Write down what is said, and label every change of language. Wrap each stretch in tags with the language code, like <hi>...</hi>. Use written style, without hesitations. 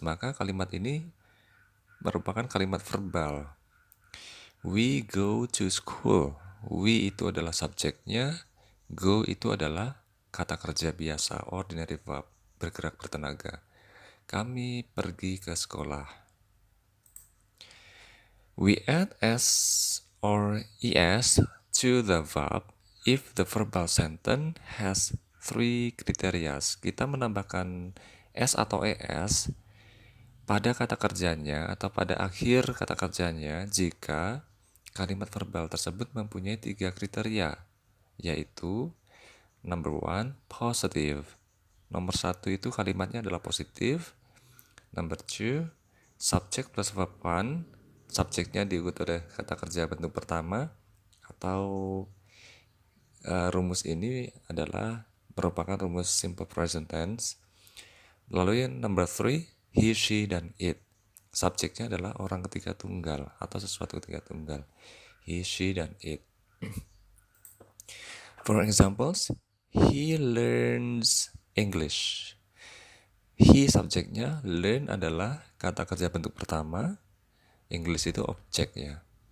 <id>Maka kalimat ini merupakan kalimat verbal.</id> <en>We go to school.</en> <id>We itu adalah subjeknya, go itu adalah kata kerja biasa,</id> <en>ordinary verb,</en> <id>bergerak bertenaga. Kami pergi ke sekolah.</id> <en>We add s or es to the verb if the verbal sentence has three criteria.</en> <id>Kita menambahkan s atau es pada kata kerjanya atau pada akhir kata kerjanya jika kalimat verbal tersebut mempunyai tiga kriteria, yaitu</id> <en>number one, positive.</en> <id>Nomor satu itu kalimatnya adalah positif.</id> <en>Number two, subject plus verb one.</en> <id>Subjeknya diikuti oleh kata kerja bentuk pertama, atau rumus ini adalah merupakan rumus simple present tense. Lalu yang</id> <en>number three,</en> <id>he, she, dan it. Subjeknya adalah orang ketiga tunggal atau sesuatu ketiga tunggal.</id> <en>He, she, dan it. For examples, he learns English.</en> <id>He subjeknya, learn adalah kata kerja bentuk pertama, English itu objeknya.</id>